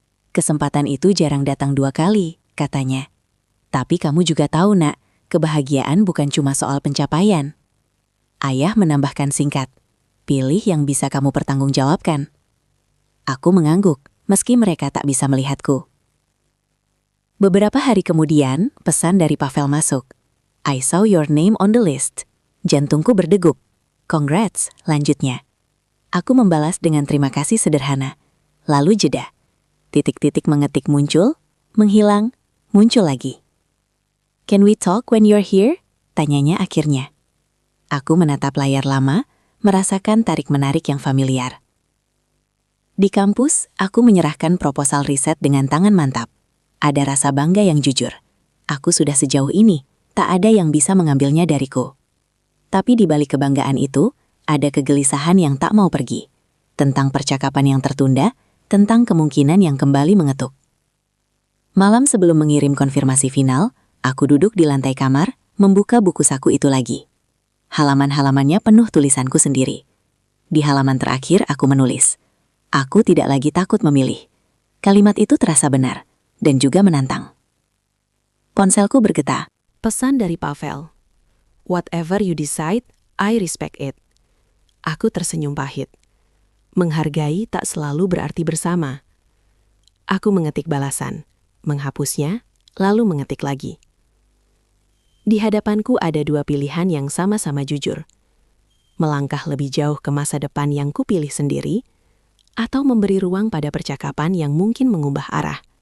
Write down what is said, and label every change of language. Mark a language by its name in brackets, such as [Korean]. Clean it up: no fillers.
[Indonesian] Kesempatan itu jarang datang 2 kali, katanya. Tapi kamu juga tahu, Nak, kebahagiaan bukan cuma soal pencapaian. Ayah menambahkan singkat, pilih yang bisa kamu pertanggungjawabkan. Aku mengangguk, meski mereka tak bisa melihatku. Beberapa hari kemudian, pesan dari Pavel masuk. [English] I saw your name on the list. [Indonesian] Jantungku berdegup. Congrats, lanjutnya. Aku membalas dengan terima kasih sederhana. Lalu jeda. Titik-titik mengetik muncul, menghilang, muncul lagi. [English] Can we talk when you're here? [Indonesian] Tanyanya akhirnya. Aku menatap layar lama, merasakan tarik-menarik yang familiar. Di kampus, aku menyerahkan proposal riset dengan tangan mantap. Ada rasa bangga yang jujur. Aku sudah sejauh ini, tak ada yang bisa mengambilnya dariku. Tapi di balik kebanggaan itu, ada kegelisahan yang tak mau pergi. Tentang percakapan yang tertunda, tentang kemungkinan yang kembali mengetuk. Malam sebelum mengirim konfirmasi final, aku duduk di lantai kamar, membuka buku saku itu lagi. Halaman-halamannya penuh tulisanku sendiri. Di halaman terakhir aku menulis, aku tidak lagi takut memilih. Kalimat itu terasa benar, dan juga menantang. Ponselku bergetar. Pesan dari Pavel. [English] Whatever you decide, I respect it. [Indonesian] Aku tersenyum pahit. Menghargai tak selalu berarti bersama. Aku mengetik balasan, menghapusnya, lalu mengetik lagi. Di hadapanku ada 2 pilihan yang sama-sama jujur. Melangkah lebih jauh ke masa depan yang kupilih sendiri, atau memberi ruang pada percakapan yang mungkin mengubah arah.